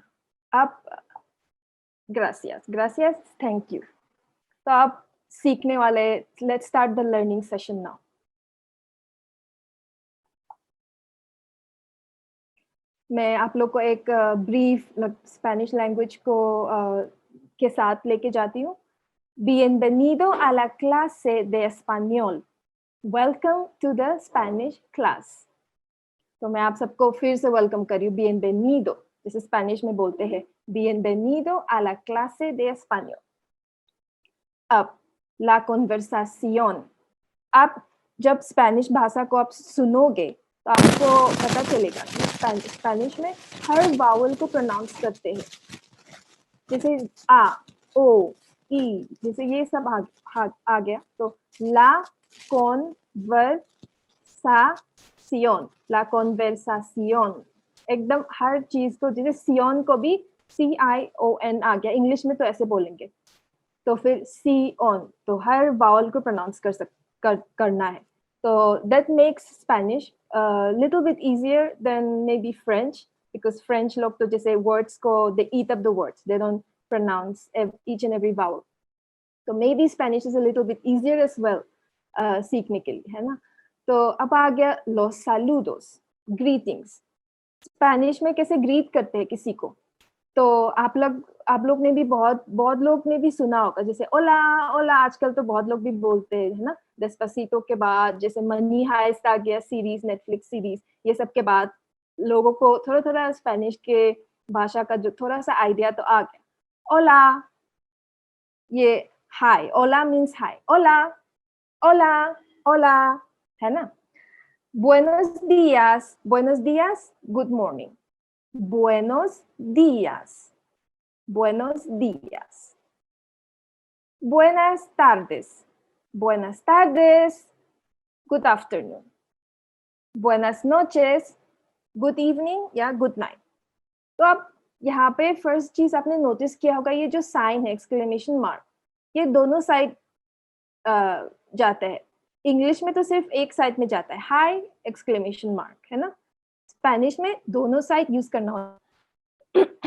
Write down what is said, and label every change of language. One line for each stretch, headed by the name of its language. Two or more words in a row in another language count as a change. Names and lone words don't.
Spanish: आप gracias gracias,
English: thank you.
Hindi: तो आप सीखने वाले,
English: let's start the learning session now.
Hindi: मैं आप लोग को एक ब्रीफ
English: Spanish language
Hindi: को के साथ लेके जाती हूँ।
Spanish: Bienvenido a la clase de español.
English: Welcome to the Spanish class.
Hindi: तो मैं आप सबको फिर से वेलकम कर रही हूँ। Bienvenido, जैसे स्पेनिश में बोलते हैं,
Spanish: Bienvenido a la clase de español.
Hindi: अब
Spanish: la conversación,
Hindi: आप जब स्पेनिश भाषा को आप सुनोगे तो आपको पता चलेगा कि स्पेनिश में हर वावल को प्रोनाउंस करते हैं। जैसे आ, ओ, ई, जैसे ये सब आ गया, तो
Spanish: la conversación,
Hindi: एकदम हर चीज को, जैसे सियोन को भी CION आ गया, इंग्लिश में तो ऐसे बोलेंगे, तो फिर सी ऑन, तो हर वावल को प्रोनाउंस करना है।
English: तो that makes Spanish little bit easier than maybe French, because French
Hindi: लोग तो जैसे
English: वर्ड्स को they eat up the words, they don't pronounce each and every vowel. तो maybe Spanish is a little bit easier as well
Hindi: सीखने के लिए, है ना। तो अब आ गया
Spanish: los saludos,
Hindi: ग्रीटिंग्स। स्पेनिश में कैसे ग्रीट करते हैं किसी को, तो आप लोग ने भी बहुत लोग ने भी सुना होगा, जैसे
Spanish: hola hola,
Hindi: आजकल तो बहुत लोग भी बोलते हैं, है ना। डेस्पासितो के बाद जैसे मनी हाइस्ट आ गया सीरीज, नेटफ्लिक्स सीरीज, ये सब के बाद लोगों को थोड़ा थोड़ा स्पेनिश के भाषा का जो थोड़ा सा आइडिया तो आ गया। ओला, ये हाय, ओला
English: means hi,
Spanish: hola hola hola,
Hindi: है ना।
Spanish: buenos días,
English: good morning,
Spanish: buenos días, buenos días. Buenas tardes,
English: good afternoon.
Spanish: Buenas noches,
English: good evening या good night.
Hindi: तो अब यहाँ पे फर्स्ट चीज आपने नोटिस किया होगा, ये जो साइन है
English: exclamation mark,
Hindi: ये दोनों साइड जाता है। इंग्लिश में तो सिर्फ एक साइड में जाता है, हाई
English: exclamation mark,
Hindi: है ना। स्पेनिश में दोनों साइड यूज करना होता है।